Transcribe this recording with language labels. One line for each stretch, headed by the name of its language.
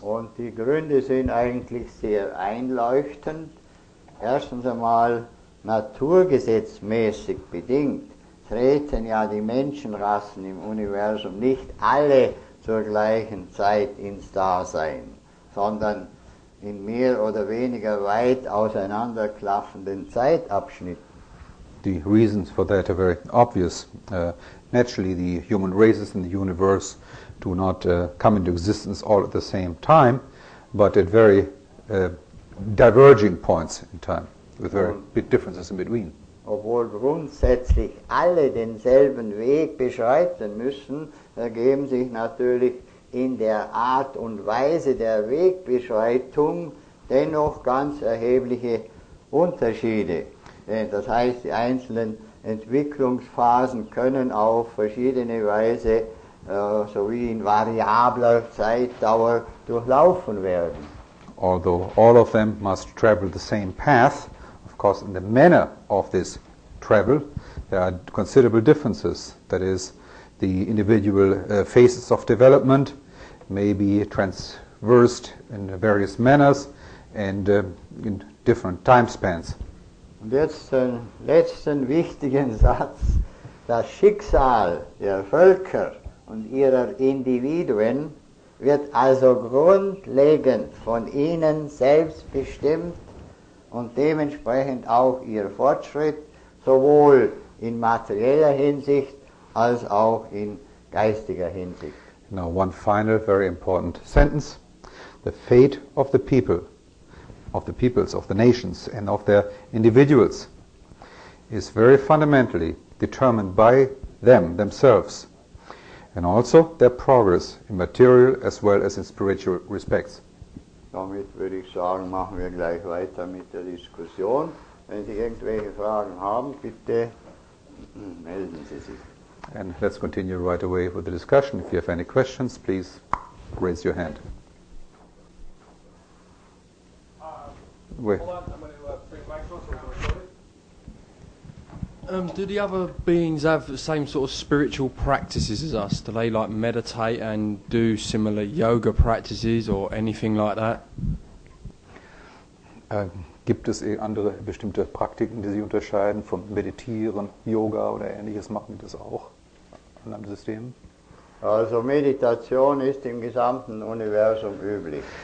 German: Und die Gründe sind eigentlich sehr einleuchtend. Erstens einmal naturgesetzmäßig bedingt treten ja die Menschenrassen im Universum nicht alle zur gleichen Zeit ins Dasein, sondern in mehr oder weniger weit auseinanderklaffenden Zeitabschnitten.
English: The reasons for that are very obvious. Naturally, the human races in the universe do not come into existence all at the same time, but at very diverging points in time, with very big differences in between.
German: Obwohl grundsätzlich alle denselben Weg beschreiten müssen, ergeben sich natürlich in der Art und Weise der Wegbeschreitung dennoch ganz erhebliche Unterschiede. Das heißt, die einzelnen Entwicklungsphasen können auf verschiedene Weise sowie in variabler Zeitdauer durchlaufen werden.
English: Although all of them must travel the same path, of course in the manner of this travel there are considerable differences. That is, the individual phases of development may be traversed in various manners and in different time spans.
German: Und jetzt den letzten wichtigen Satz. Das Schicksal der Völker und ihrer Individuen wird also grundlegend von ihnen selbst bestimmt und dementsprechend auch ihr Fortschritt, sowohl in materieller Hinsicht als auch in geistiger Hinsicht.
English: Now one final very important sentence. The fate of the people, of the peoples, of the nations and of their individuals is very fundamentally determined by them, themselves, and also their progress in material as well as in spiritual respects.
German: Damit würde ich sagen, machen wir gleich weiter mit der Diskussion. Wenn Sie irgendwelche Fragen haben, bitte melden Sie sich.
English: And let's continue right away with the discussion. If you have any questions, please raise your hand. Wait. Hold on, I'm going to bring the microphone so we can record it. Do the other beings have the same sort of spiritual practices as us? Do they like meditate and do similar yoga practices or anything like that?
German: Gibt es andere bestimmte Praktiken, die Sie unterscheiden von Meditieren, Yoga oder Ähnliches? Machen die das auch in einem System? Also Meditation ist im gesamten Universum üblich.